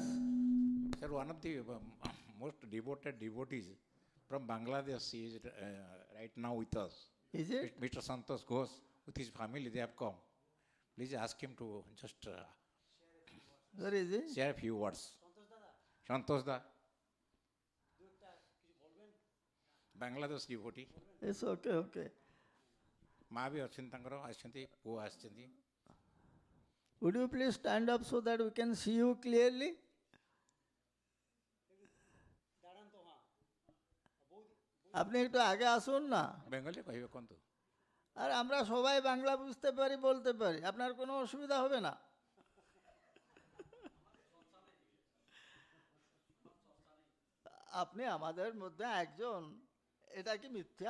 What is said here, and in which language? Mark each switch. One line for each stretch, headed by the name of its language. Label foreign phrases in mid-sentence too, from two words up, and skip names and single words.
English: Sir, one of the most devoted devotees from Bangladesh is right now with us. Is it? Mr. Santosh Ghosh, with his family, they have come. Please ask him to just Where is he? share a few words. Santosh da. Bangladesh devotee. It's okay, okay. Ma bhi achinti tankara ashanti, puo ashanti. Would you please stand up so that we can see you clearly?
Bangla: আপনি একটু আগে আসুন না।
English: Bengali kaibe
Bangla: কোন তো? আর আমরা সবাই বাংলা বুঝতে পারি, বলতে পারি, আপনার কোনো অসুবিধা হবে না। আপনি আমাদের মধ্যে একজন, এটা কি মিথ্যা?